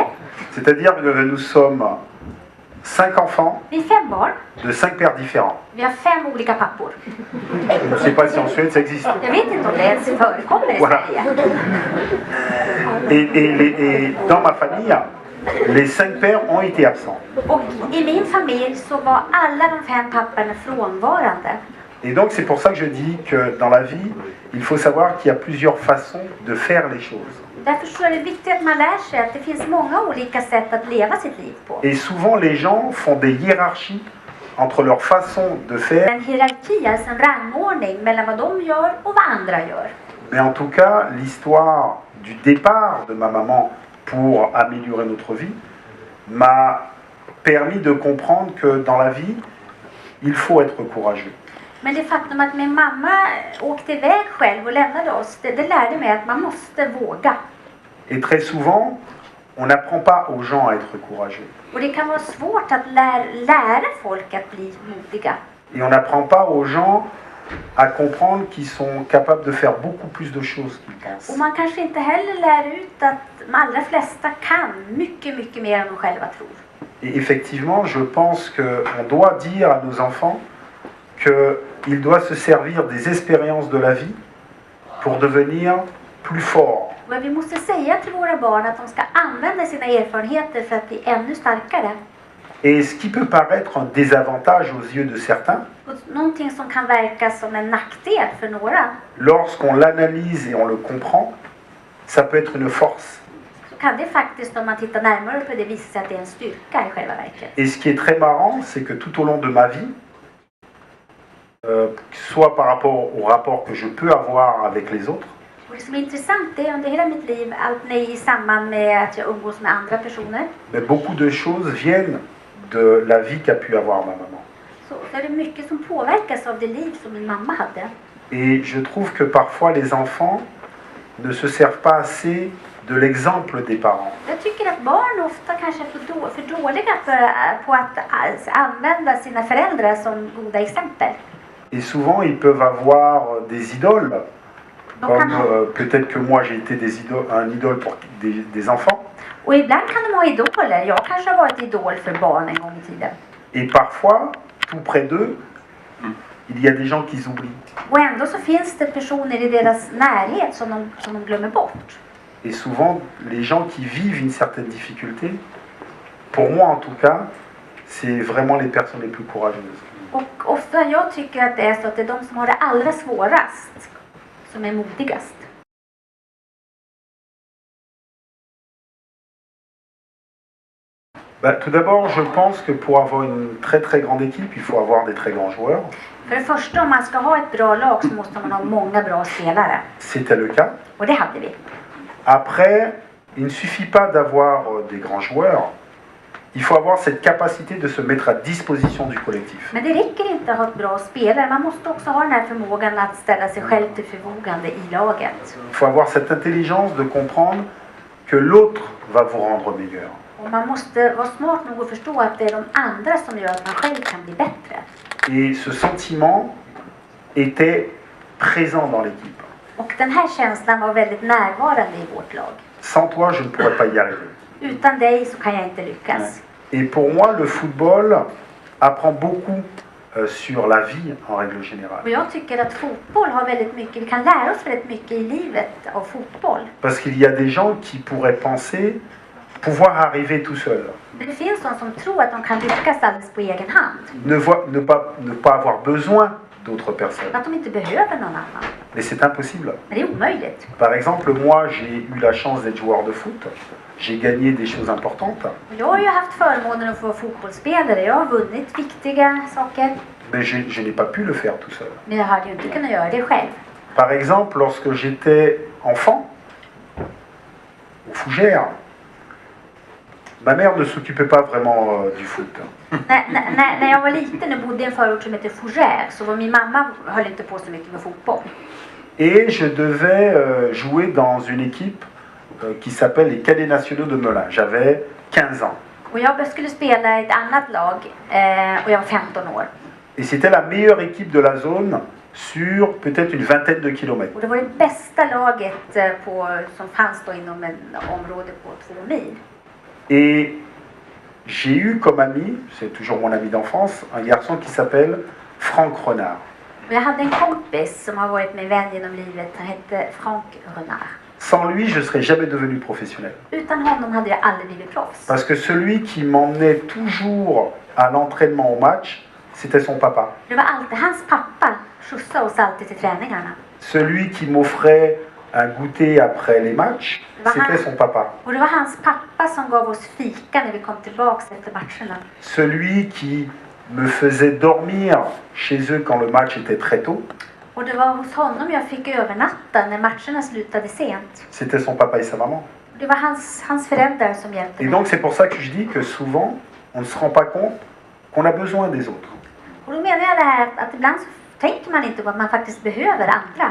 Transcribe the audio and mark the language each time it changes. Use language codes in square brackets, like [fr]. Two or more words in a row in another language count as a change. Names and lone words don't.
[fr] C'est-à-dire que nous sommes 5 enfants [sv] Vi är 5 barn. [fr] de 5 pères différents. [sv] Vi har 5 olika pappor. [fr] Je ne sais pas si en Suède ça existe. [sv] Jag vet inte om det ens förekommer i [fr] Voilà. [sv] Sverige. [fr] Et dans ma famille, les 5 pères ont été absents. [sv] Och i min familj så var alla de 5 papporna frånvarande. [fr] Et donc c'est pour ça que je dis que dans la vie, il faut savoir qu'il y a plusieurs façons de faire les choses. [sv] Därför så är det viktigt att man lär sig att det finns många olika sätt att leva sitt liv på. [fr] Et souvent les gens font des hiérarchies entre leur façon de faire. [sv] En hierarki, alltså en rangordning mellan vad de gör och vad andra gör. [fr] Mais en tout cas, l'histoire du départ de ma maman pour améliorer notre vie m'a permis de comprendre que dans la vie, il faut être courageux. [sv] Men det faktum att min mamma åkte iväg själv och lämnade oss, det lärde mig att man måste våga. [fr] Et très souvent, on n'apprend pas aux gens à être courageux. [sv] Och det kan vara svårt att lära folk att bli modiga. [fr] Et on n'apprend pas aux gens à comprendre qu'ils sont capables de faire beaucoup plus de choses qu'ils pensent. [sv] Och man kanske inte heller lär ut att de allra flesta kan mycket mer än de själva tror. [fr] Et effectivement, je pense qu'on doit dire à nos enfants qu'ils doivent se servir des expériences de la vie pour devenir plus forts. [sv] Men vi måste säga till våra barn att de ska använda sina erfarenheter för att bli ännu starkare. [fr] Et ce qui peut paraître un désavantage aux yeux de certains, [sv] Och någonting som kan verka som en nackdel för några, [fr] lorsqu'on l'analyse et on le comprend, ça peut être une force. [sv] så kan det faktiskt, om man tittar närmare på det, visa sig att det är en styrka i själva verket. [fr] Et ce qui est très marrant, c'est que tout au long de ma vie, soit par rapport au rapport que je peux avoir avec les autres, [sv] Och det som är intressant det är under hela mitt liv, allt i samband med att jag umgås med andra personer, [fr] mais beaucoup de choses viennent de la vie qu'a pu avoir ma maman. [sv] så är det mycket som påverkas av det liv som min mamma hade. [fr] Et je trouve que parfois les enfants ne se servent pas assez de l'exemple des parents. [sv] Jag tycker att barn ofta kanske är för dåliga på att använda sina föräldrar som goda exempel. [fr] Et souvent, ils peuvent avoir des idoles, comme peut-être que moi j'ai été un idole pour des enfants. [sv] Och ibland kan de ha idoler. Jag kanske har varit idol för barn en gång i tiden. [fr] Et parfois, tout près d'eux, il y a des gens qu'ils oublient. [sv] Och ändå så finns det personer i deras närhet som de glömmer bort. [fr] Et souvent, les gens qui vivent une certaine difficulté, pour moi en tout cas, c'est vraiment les personnes les plus courageuses. [sv] Och ofta jag tycker att det är så att det är de som har det allra svårast som är modigast. [fr] Tout d'abord, je pense que pour avoir une très très grande équipe, il faut avoir des très grands joueurs. [sv] För det första, om man ska ha ett bra lag så måste man ha många bra spelare. [fr] C'était le cas. [sv] Och det hade vi. [fr] Après, il ne suffit pas d'avoir des grands joueurs. Il faut avoir cette capacité de se mettre à disposition du collectif. [sv] Men det räcker inte att ha ett bra spelare. Man måste också ha den här förmågan att ställa sig själv till förfogande i laget. [fr] Il faut avoir cette intelligence de comprendre que l'autre va vous rendre meilleur. [sv] Och man måste vara smart nog att förstå att det är de andra som gör att man själv kan bli bättre. [fr] Et ce sentiment était présent dans l'équipe. [sv] Och den här känslan var väldigt närvarande i vårt lag. [fr] Sans toi, je ne pourrais pas y arriver. [sv] Utan dig så kan jag inte lyckas. [fr] Et pour moi, le football apprend beaucoup sur la vie en règle générale. [sv] Och jag tycker att fotboll har väldigt mycket, vi kan lära oss väldigt mycket i livet av fotboll. [fr] Parce qu'il y a des gens qui pourraient penser pouvoir arriver tout seul. [sv] Det finns de som tror att de kan lyckas alldeles på egen hand. [fr] Ne pas avoir besoin d'autres personnes. [sv] Att de inte behöver någon annan. [fr] Mais c'est impossible. [sv] Men det är omöjligt. [fr] Par exemple, moi, j'ai eu la chance d'être joueur de foot. J'ai gagné des choses importantes. [sv] Och jag har ju haft förmånen att få vara fotbollsspelare. Jag har vunnit viktiga saker. [fr] Mais je n'ai pas pu le faire tout seul. [sv] Men jag hade ju inte kunnat göra det själv. [fr] Par exemple, lorsque j'étais enfant, au Fougères, ma mère ne s'occupait pas vraiment du foot. [sv] När jag var liten och bodde i en förort som heter Fougères så var min mamma höll inte på så mycket med fotboll. [fr] Et je devais jouer dans une équipe qui s'appelle les Cadets Nationaux de Melun. J'avais 15 ans. [sv] Och jag skulle spela i ett annat lag och jag var 15 år. [fr] Et c'était la meilleure équipe de la zone sur peut-être une vingtaine de kilomètres. [sv] Och det var det bästa laget som fanns då inom ett område på 2 mil. [fr] Et j'ai eu comme ami, c'est toujours mon ami d'enfance, un garçon qui s'appelle Franck Renard. [sv] Och jag hade en kompis som har varit min vän genom livet. Han hette Franck Renard. [fr] Sans lui, je ne serais jamais devenu professionnel. [sv] Utan honom hade jag aldrig blivit proffs. [fr] Parce que celui qui m'emmenait toujours à l'entraînement au match, c'était son papa. [sv] Det var alltid hans pappa skjutsade oss alltid till träningarna. [fr] Celui qui m'offrait un goûter après les matchs, c'était son papa. [sv] Och det var hans pappa som gav oss fika när vi kom tillbaks efter matcherna. [fr] Celui qui me faisait dormir chez eux quand le match était très tôt, [sv] Och det var hos honom jag fick övernatta när matcherna slutade sent. [fr] c'était son papa et sa maman. [sv] Det var hans föräldrar som hjälpte [fr] Et [sv] mig. [fr] donc c'est pour ça que je dis que souvent, on ne se rend pas compte qu'on a besoin des autres. [sv] Och då menar jag det här att ibland så tänker man inte på att man faktiskt behöver andra.